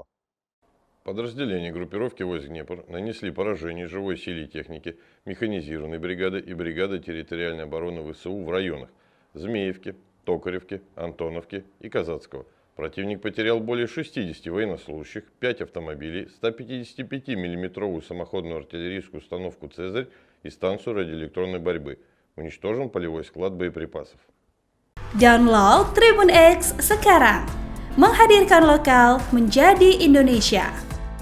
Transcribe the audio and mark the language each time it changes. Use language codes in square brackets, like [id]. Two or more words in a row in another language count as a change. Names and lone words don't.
[ru] Подразделения группировки войск «Днепр» нанесли поражение живой силе и технике механизированной бригады и бригады территориальной обороны ВСУ в районах Змеевки, Токаревки, Антоновки и Казацкого. Противник потерял более 60 военнослужащих, 5 автомобилей, 155 миллиметровую самоходную артиллерийскую установку «Цезарь» и станцию радиоэлектронной борьбы. Уничтожен полевой склад боеприпасов. [id] Download Tribun X sekarang, menghadirkan lokal menjadi Indonesia.